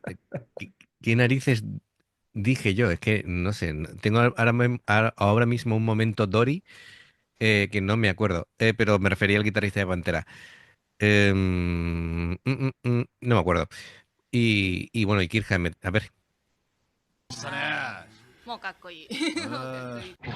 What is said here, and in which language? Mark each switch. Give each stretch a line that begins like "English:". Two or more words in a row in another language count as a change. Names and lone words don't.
Spanish: ¿Qué narices dije yo? Es que no sé, tengo ahora mismo un momento Dory que no me acuerdo, pero me refería al guitarrista de Pantera. No me acuerdo. Y bueno, y Kirk Hammett. A ver,
Japanese: たね。もうかっこいい。うもうかっこんいい。